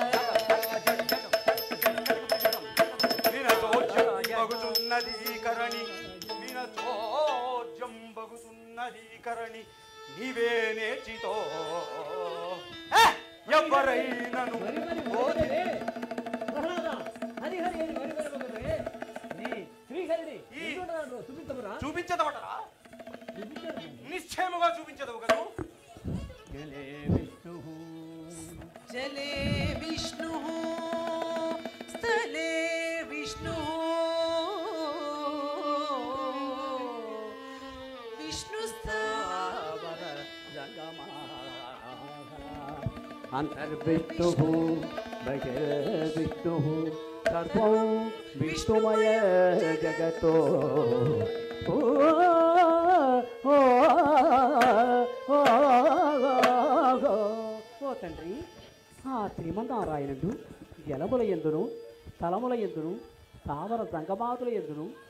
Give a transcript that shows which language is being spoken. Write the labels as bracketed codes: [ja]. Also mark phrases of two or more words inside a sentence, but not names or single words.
[te] వినచోద్యంబగుతున్నదీకరణి నీవే నేర్చితో ఎవరైనను చూపించదవటరా నిశ్చయముగా చూపించదవు కదా [sa] जले विष्णुः स्थले विष्णुः विष्णुस्थावर अंतर्विष्णुः बहिर्विष्णुः सर्वं विष्णुमय जगतो ओ [te] తండ్రి ఆ శ్రీమన్నారాయణుడు జలముల యందును స్థలముల యందును స్థావర సంగమాతుల యందును